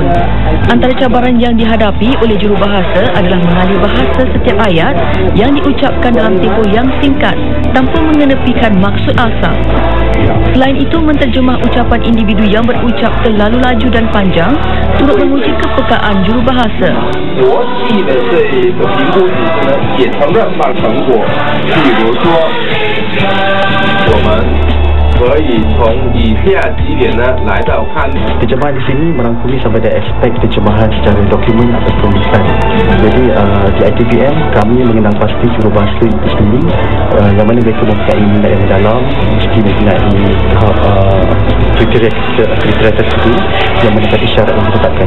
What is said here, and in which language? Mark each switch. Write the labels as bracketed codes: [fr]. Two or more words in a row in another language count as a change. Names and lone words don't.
[ms] Antara cabaran yang dihadapi oleh jurubahasa adalah mengalih bahasa setiap ayat yang diucapkan dalam tempoh yang singkat tanpa mengenepikan maksud asal. Selain itu, menterjemah ucapan individu yang berucap terlalu laju dan panjang turut menguji kepekaan jurubahasa. [zh] 国际的这一个评估体制呢，也承认了成果。比如说，我们可以从以下几点呢来到看。 [ms] Terjemahan di sini merangkumi sampai dari aspek terjemahan secara dokumen ataupun lisan. Jadi di ITBM kami mengenal pasti jurubahasa itu sendiri, yang mana mereka mempunyai minat yang mendalam, mesti mempunyai tahap kriteria tertentu yang mendekati syarat yang ditetapkan.